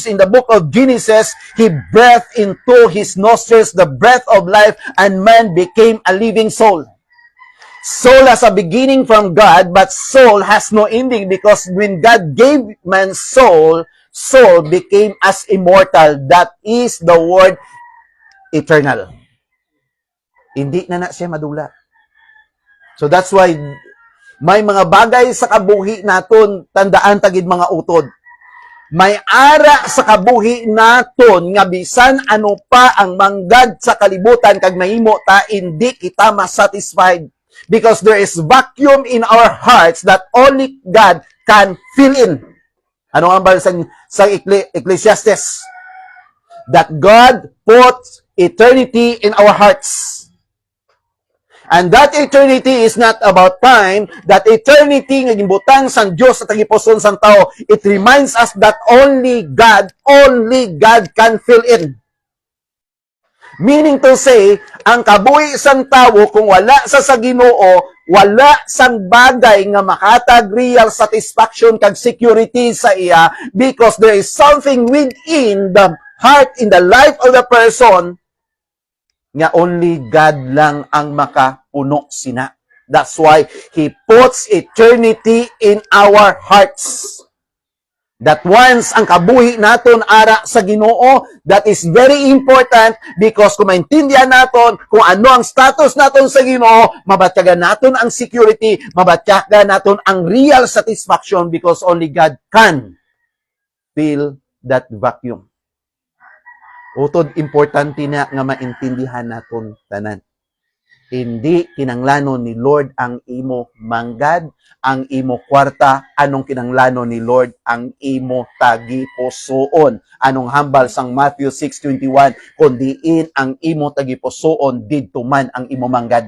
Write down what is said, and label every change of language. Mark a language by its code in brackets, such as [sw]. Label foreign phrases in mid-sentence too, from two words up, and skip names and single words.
[en] In the book of Genesis, He breathed into his nostrils the breath of life, and man became a living soul. Soul has a beginning from God, but soul has no ending because when God gave man soul, soul became as immortal. That is the word eternal. [hil] Hindi na siya madula. [en] So that's why [hil] may mga bagay sa kabuhi naton, tandaan tagid mga utod. May ara sa kabuhi naton nga bisan ano pa ang manggad sa kalibutan kag mahimo ta, hindi kita masatisfied. [en] Because there is vacuum in our hearts that only God can fill in. [hil] Ano ang bala sa Ecclesiastes? [en] That God puts eternity in our hearts. And that eternity is not about time. That eternity [hil] nga gimbutang sang Dios sa tagipuson sang tao, [en] it reminds us that only God can fill in. Meaning to say, [hil] ang kabuhi sang tawo kung wala sa Ginoo, wala sang bagay nga makatag [en] real satisfaction [hil] kag security sa iya, [en] because there is something within the heart, in the life of the person, nga only God [hil] lang ang makapuno sina. [en] That's why He puts eternity in our hearts. That once [hil] ang kabuhi naton ara sa Ginoo, [en] that is very important because [hil] kung maintindihan naton kung ano ang status naton sa Ginoo, mabatyagan naton ang security, mabatyagan naton ang [en] real satisfaction because only God can fill that vacuum. [hil] Utod importante na nga maintindihan naton tanan. Hindi kinanglanon ni Lord ang imo manggad, ang imo kwarta. Anong kinanglanon ni Lord ang imo tagipusoon? Anong hambal sang Matthew 6:21? Kung diin ang imo tagipusoon, didto man ang imo manggad.